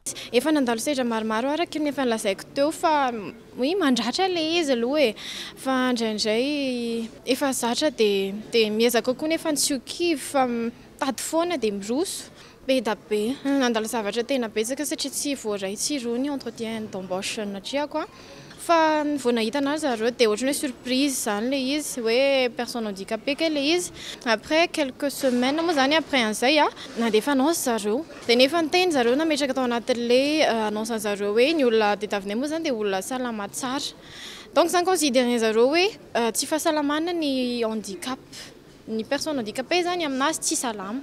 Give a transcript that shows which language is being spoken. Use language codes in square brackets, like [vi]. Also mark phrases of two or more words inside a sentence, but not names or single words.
[mg] Efa nandalo sedra maromaro araka ny efa nilazaiko teo fa mandratra le izy aloha e fa indraindray efa zatra dia miezaka koa nefa tsy ho kivy fa tady foana dia miroso be da be. Nandalo zavatra tena betsaka satria tsy voaray tsy rony [fr] entretien d'embauche [mg] natriako fa vao nahita anazy zareo dia ohatrany hoe surprise zany le izy hoe [fr] personne handicapée [mg] ke le izy. [fr] Après quelques semaines [mg] moa zany après an'izay nandefa annonce zareo dia nefa niteny zareo nametraka tao anatin'le annonce zareo hoe ny olona tadiavinay moa zany dia olona salama tsara. Donc zany considéré zareo hoe tsy fahasalamana ny handicap, ny [fr] personne handicapée [mg] zany aminazy tsy salama.